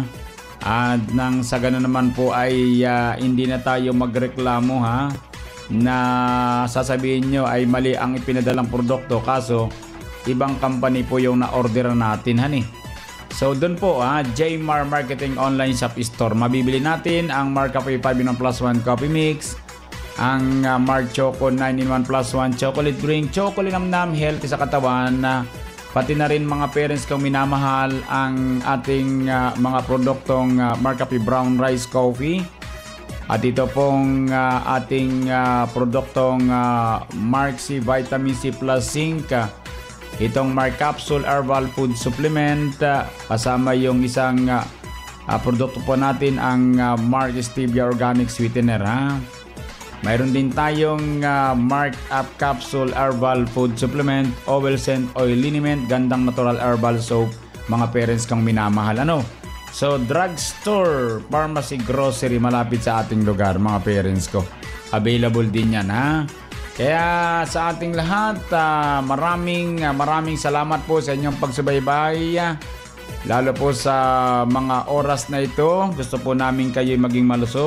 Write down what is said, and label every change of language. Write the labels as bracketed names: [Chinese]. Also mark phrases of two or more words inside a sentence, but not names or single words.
[Filipino] At nang sa ganun naman po ay hindi na tayo magreklamo, ha? Na sasabihin nyo ay mali ang ipinadalang produkto, kaso ibang company po yung na-orderan natin, hani. So doon po, Jmar Marketing Online Shop Store. Mabibili natin ang Mark Cafe 5-in-1 plus 1 coffee mix, ang Mark Choco 9-in-1 plus 1 chocolate drink, chocolate namnam, healthy sa katawan, pati na rin, mga parents kong minamahal, ang ating mga produktong Mark Cafe Brown Rice Coffee. At ito pong ating produktong Mark C Vitamin C Plus Zinc, itong Mark Capsule Herbal Food Supplement, kasama yung isang produkto po natin, ang Mark Stevia Organic Sweetener, ha? Mayroon din tayong Mark Up Capsule Herbal Food Supplement, Oil Scent Oil Liniment, gandang [English] natural herbal soap, [Filipino] mga parents kang minamahal. Ano? So, [English] drugstore, pharmacy, grocery, [Filipino] malapit sa ating lugar, mga parents ko. Available din yan, ha? Kaya sa ating lahat, maraming salamat po sa inyong pagsubaybay. Lalo po sa mga oras na ito, gusto po namin kayo maging malusog.